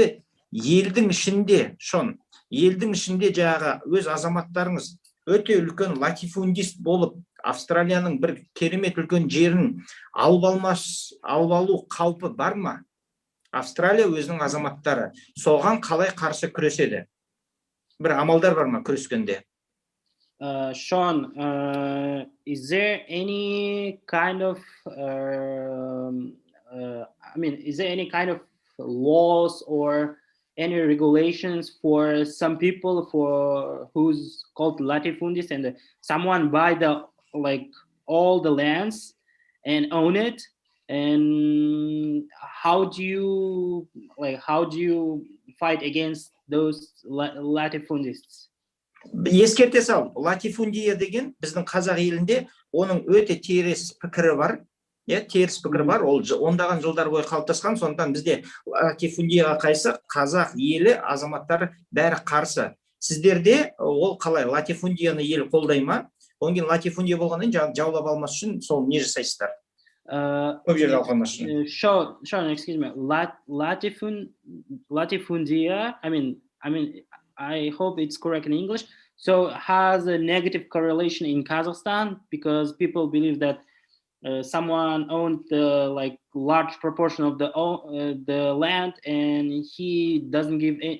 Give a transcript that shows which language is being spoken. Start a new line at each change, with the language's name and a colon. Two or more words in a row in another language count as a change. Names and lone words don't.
Kazakh: Енді елдің ішінде, елдің ішінде жаңағы өз азаматтарыңыз өте үлкен латифундист болып, Австралияның бір керемет үлкен жерін алып алу қаупі бар ма? Австралия өзінің азаматтары соған қалай қарсы күреседі? Бір амалдар бар ма күрескенде?
English: Sean, is there any kind of, is there any kind of laws or any regulations for some people for who's called latifundis, and someone buy all the lands and own it, and how do you fight against those latifundists?
Kazakh: Ескерте сал, латифундия деген біздің қазақ елінде оның өте теріс пікірі бар. Теріс пікірі бар, ол ондаған жылдар бойы қалыптасқан, сондықтан бізде латифундияға қайсы қазақ елі азаматтары бәрі қарсы. Сіздерде ол қалай, латифундияны ел қолдай ма? Одан кейін латифундия болғаннан кейін жаулап алмас үшін сол не жасайсыздар? Көп жерде алғанмас үшін.
English: Sean, excuse me. Latifundia, I hope it's correct in English. So has a negative correlation in Kazakhstan because people believe that someone owned the large proportion of the land, and he doesn't give it.